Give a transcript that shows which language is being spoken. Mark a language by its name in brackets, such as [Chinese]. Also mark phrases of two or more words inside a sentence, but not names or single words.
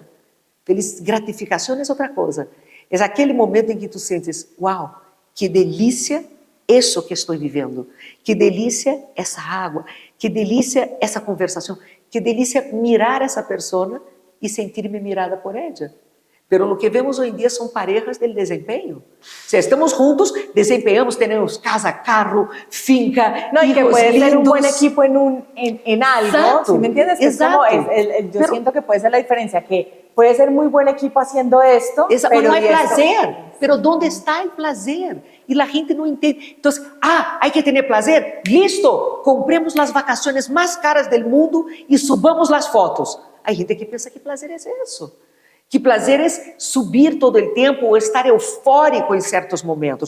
[Portuguese] Gratificação é outra coisa. É aquele momento em que tu sentes, uau, que delícia isso que estou vivendo. Que delícia essa água. Que delícia essa conversação. Que delícia mirar essa pessoa e sentir-me mirada por ela. Pero o que vemos hoje em dia são parejas de desempenho. Se estamos juntos, desempenhamos, temos casa, carro, finca, [Spanish] no, y que puede lindos. ser un buen equipo en algo, Exacto, ¿sí me entiendes? Exacto. Yo siento que puede ser la diferencia, que puede ser muy buen equipo haciendo esto, [Portuguese] pero não é prazer. [Spanish] Pero ¿dónde está [Portuguese] o prazer? E a gente não entende. Então, [Spanish] hay que [Portuguese] ter prazer? Listo, compremos as vacações mais caras do mundo e subamos as fotos. Há gente que pensa que prazer é isso. Que prazer é subir todo o tempo ou estar eufórico em certos momentos.